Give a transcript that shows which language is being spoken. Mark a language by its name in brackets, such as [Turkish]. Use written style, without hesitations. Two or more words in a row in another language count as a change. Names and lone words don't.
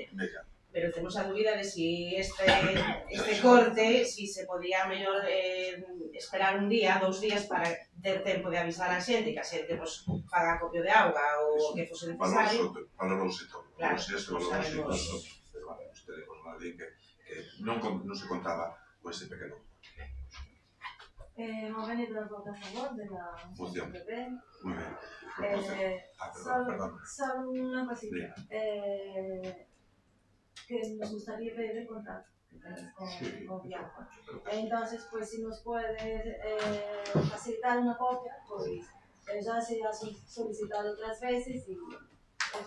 [Galician] Pero temos a dúbida de si este corte, si se podía mellor esperar un día, 2 días para ter tempo de avisar a xente, que a xente faga acopio de auga ou que fose necesario. Valorouse todo. Claro, [Spanish] Pero bueno, tenemos [Galician] máis bien que non se contaba con ese pequeno. [Spanish] Hemos venido a votar a favor de la moción del PP. Muy bien. Solo una cosita. Que nos gustaría ver el contrato con Viapo. Entonces, pues si nos puede facilitar una copia, pues ya se ha solicitado otras veces y eso.